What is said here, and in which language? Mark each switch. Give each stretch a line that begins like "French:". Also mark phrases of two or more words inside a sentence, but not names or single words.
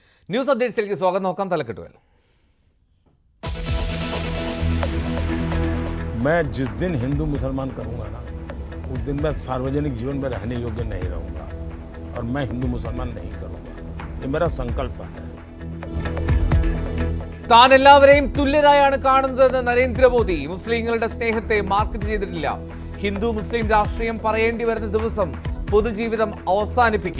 Malayalam: ന്യൂസ് അപ്ഡേറ്റ്സിലേക്ക് സ്വാഗതം. നോക്കാം തലക്കെട്ടുകൾ.
Hindi: मैं जिस दिन हिंदू मुसलमान करूंगा ना, उस दिन मैं सार्वजनिक जीवन में रहने योग्य नहीं रहूंगा और मैं हिंदू मुसलमान नहीं करूंगा. ये मेरा संकल्प है.
Malayalam: താൻ എല്ലാവരെയും തുല്യരായാണ് കാണുന്നതെന്ന് നരേന്ദ്രമോദി. മുസ്ലിങ്ങളുടെ സ്നേഹത്തെ മാർക്കറ്റ് ചെയ്തിട്ടില്ല. ഹിന്ദു മുസ്ലിം രാഷ്ട്രീയം പറയേണ്ടി വരുന്ന ദിവസം പൊതുജീവിതം അവസാനിപ്പിക്കും.